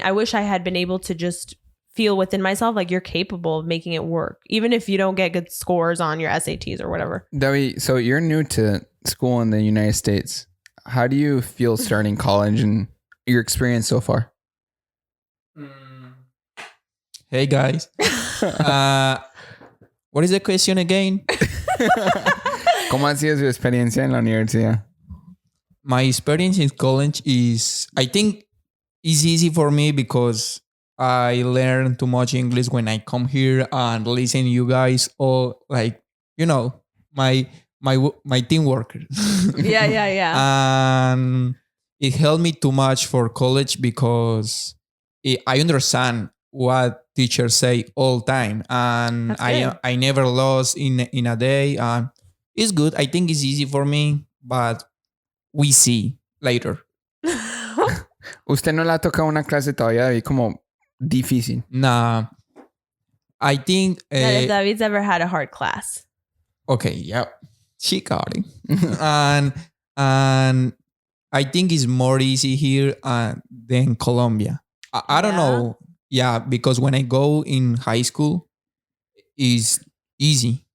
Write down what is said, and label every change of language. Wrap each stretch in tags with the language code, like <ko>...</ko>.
<en>I wish I had been able to just feel within myself like you're capable of making it work, even if you don't get good scores on your SATs or whatever. Debbie, so you're new to school in the United States. How do you feel starting college and your experience so far? Hey guys. What is the question again?</en> <es>¿Cómo ha sido su experiencia en la universidad?</es> <en>My experience in college is, I think, is easy for me because I learn too much English when I come here and listen to you guys all like my team worker. Yeah. And it helped me too much for college because I understand what teachers say all time, and That's good. I never lost in a day. It's good. I think it's easy for me, but we see later.</en> <es>¿Usted no le ha tocado una clase todavía y como difícil?</es> <en>Nah, I think. David's ever had a hard class. Okay, yeah, she got it, and I think it's more easy here than Colombia. I don't know. Yeah, because when I go in high school, it's easy.</en>